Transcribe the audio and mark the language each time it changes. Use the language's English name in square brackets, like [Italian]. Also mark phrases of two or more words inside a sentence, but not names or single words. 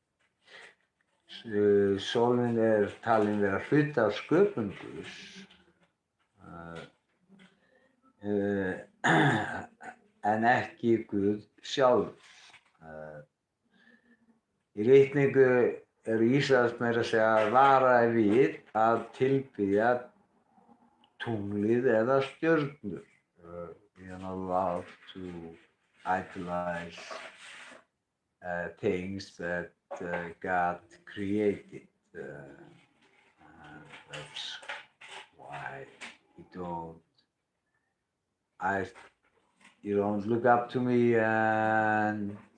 [Icelandic] Sólin er talin vera hluti af sköpun Guðs, en ekki Guð sjálf. Í ritningu Íslands meira að segja varaði við að tilbiðja tunglið eða stjörnur. [English] We are not allowed to idolize things that God created. And that's why you don't look up to me and